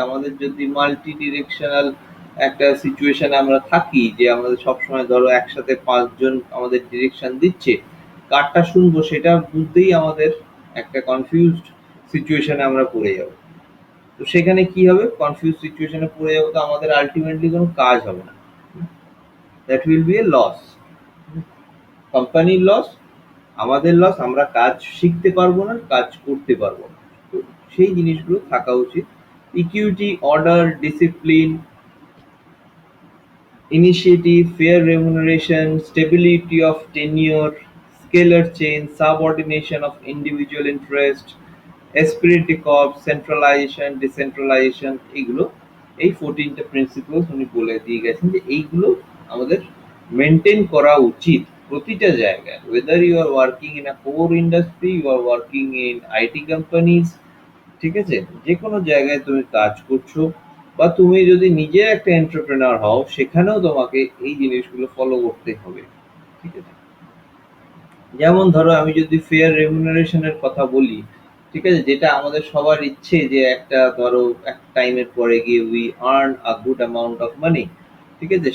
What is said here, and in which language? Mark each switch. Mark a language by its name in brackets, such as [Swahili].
[Bangla] আমাদের যদি multi directional একটা সিচুয়েশনে আমরা থাকি, যে আমাদের সবসময় ধরো একসাথে 5 জন আমাদের ডিরেকশন দিচ্ছে, কারটা শুনবো সেটা বুঝতেই আমাদের একটা কনফিউজড সিচুয়েশনে আমরা পড়ে যাব। তো সেখানে কি হবে, কনফিউজ সিচুয়েশনে পড়ে যাবো, তো আমাদের আলটিমেটলি কোনো কাজ হবে না, [English] That will be a loss. [Bangla] কোম্পানির লস, আমাদের লস, আমরা কাজ শিখতে পারবো না, কাজ করতে পারবো না। তো সেই জিনিসগুলো থাকা উচিত। [English] equity, order, discipline, initiative, fair remuneration, stability of tenure, scalar change, subordination of individual interest, esprit de corps, centralization, decentralization, [Bangla] এগুলো এই 14টা প্রিন্সিপালস উনি বলে দিয়ে গেছেন যে এইগুলো আমাদের মেনটেন করা উচিত প্রতিটা জায়গায়, [English] whether you are working in a core industry, you are working in IT companies, [Bangla] ঠিক আছে? যেকোনো জায়গায় তুমি কাজ করছো বা তুমি যদি নিজে একটা এন্টারপ্রেনার হও, সেখানেও তোমাকে এই জিনিসগুলো ফলো করতে হবে। ঠিক আছে? যেমন ধরো আমি যদি ফেয়ার রেমুনারেশন এর কথা বলি, ঠিক আছে? যেটা আমাদের সবার ইচ্ছে যে একটা ধরো একটা টাইমের পরে গিয়ে [English] We earn a good amount of money. [Bangla] ঠিক আছে?